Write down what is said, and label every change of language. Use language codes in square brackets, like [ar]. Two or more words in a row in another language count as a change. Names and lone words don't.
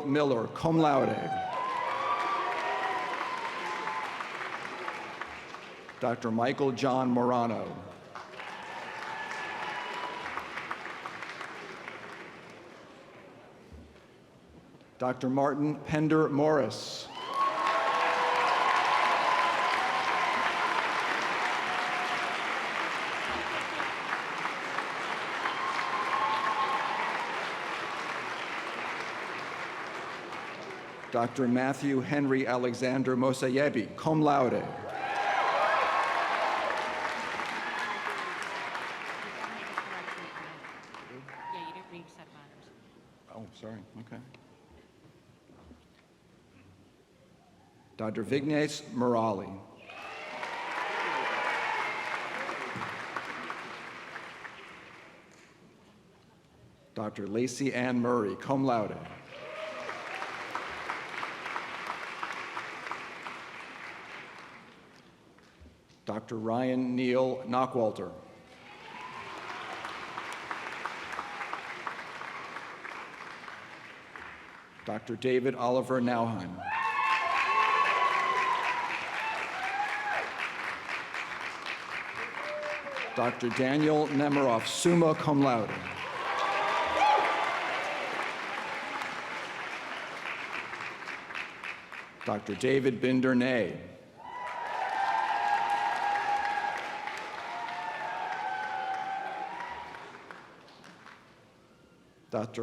[en] Miller, [la] cum laude. [en] Dr. Michael John Morano. Dr. Martin Pender Morris. Dr. Matthew Henry Alexander Mosayebi, [la] cum laude. [en] Yeah, you didn't read set of honors. Oh, sorry, okay. Dr. Vignesh Murali. Dr. Lacey Ann Murray, [la] cum laude. [en] Dr. Ryan Neal Knockwalter. Dr. David Oliver Nauheim. Dr. Daniel Nemiroff, [la] summa cum laude. [en] Dr. David Binder-Nay. Dr.